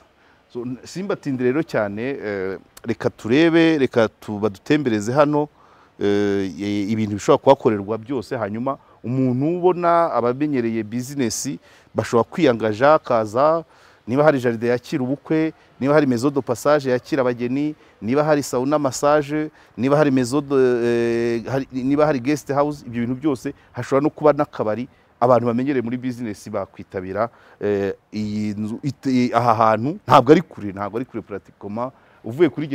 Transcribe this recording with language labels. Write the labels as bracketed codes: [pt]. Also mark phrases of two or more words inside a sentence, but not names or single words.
[rw] Simbatinde rero cyane, reka turebe, badutembereze hano ibintu bishobora kuhakorerwa byose. Hanyuma umuntu ubona abamenyereye business bashobora kwiyangaja, akaza. Niba hari jaride yakira ubukwe, niba hari [fr] maison de passage [rw] yakira abageni, niba hari [en] sauna massage, [rw] niba hari maison niba hari [en] guest house, [rw] ibyo bintu byose. Hashobora no kuba n'akabari abantu bamenyereye muri business bakwitabira iyi nzu aha hantu ntabwo ari kure pratikoma uvuye kuri